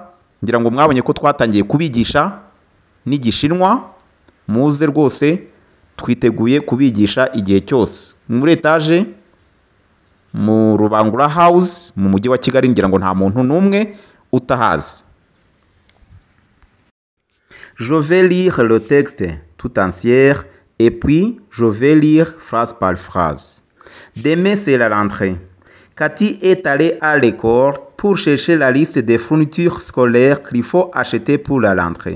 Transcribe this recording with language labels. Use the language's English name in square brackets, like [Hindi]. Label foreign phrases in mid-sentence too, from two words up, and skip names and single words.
[Kinyarwanda] Ngira ngo mwabonye ko twatangiye kubigisha n'igishinwa. Muze rwose twiteguye kubigisha igihe cyose. Muri etage mu Rubangura House mu mujyi wa Kigali, ngira ngo nta muntu n'umwe utahazi. [French] Je vais lire le texte tout entier et puis je vais lire phrase par phrase. Demain, c'est la rentrée. Cathy est allée à l'école pour chercher la liste des fournitures scolaires qu'il faut acheter pour la rentrée.